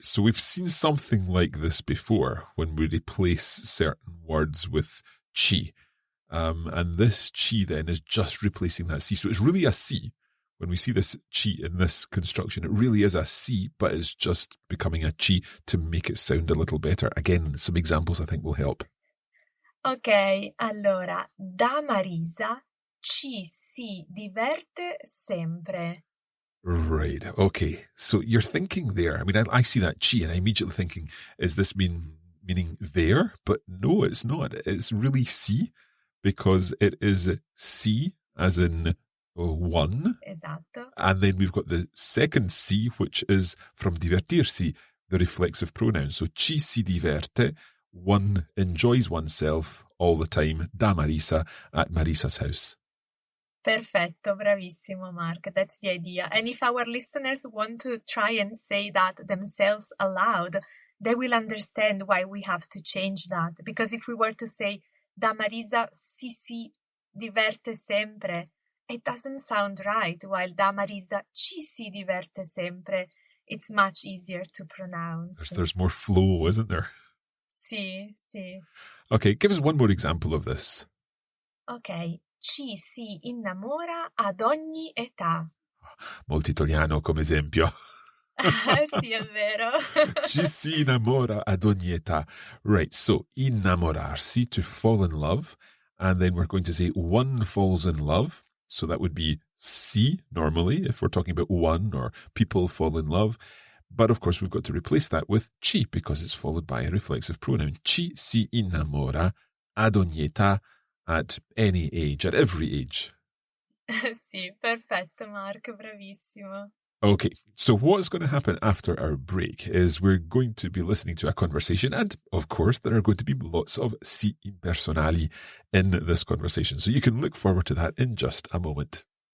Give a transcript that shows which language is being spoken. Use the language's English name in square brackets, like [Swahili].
[English] So we've seen something like this before when we replace certain words with chi. And this chi then is just replacing that si. So it's really a si. When we see this chi in this construction, it really is a si, but it's just becoming a chi to make it sound a little better. Again, some examples I think will help. [Italian] Ok, allora, da Marisa ci si diverte sempre. [English] Right, okay. So you're thinking there. I mean, I see that chi and I'm immediately thinking, is this meaning there? But no, it's not. It's really si, because it is si as in one. [Italian] Esatto. [English] And then we've got the second si, which is from divertirsi, the reflexive pronoun. So ci si diverte, one enjoys oneself all the time, da Marisa, at Marisa's house. [Italian] Perfetto, bravissimo, Mark. That's the idea. [English] And if our listeners want to try and say that themselves aloud, they will understand why we have to change that. Because if we were to say, da Marisa si diverte sempre, it doesn't sound right, while da Marisa ci si diverte sempre, it's much easier to pronounce. There's more flow, isn't there? [Italian] Sì. [English] Okay, give us one more example of this. [Italian] Ok, ci si innamora ad ogni età. Molto italiano come esempio. Sì, è vero. Ci si innamora ad ogni età. [English] Right, so innamorarsi, to fall in love, and then we're going to say one falls in love. So that would be si normally, if we're talking about one or people fall in love. But of course, we've got to replace that with ci because it's followed by a reflexive pronoun. Ci si innamora ad ogni età, at any age, at every age. [Italian] Sì, perfetto, Mark, bravissimo. [English] Okay, so what's going to happen after our break is we're going to be listening to a conversation, and of course there are going to be lots of si impersonali in this conversation. So you can look forward to that in just a moment.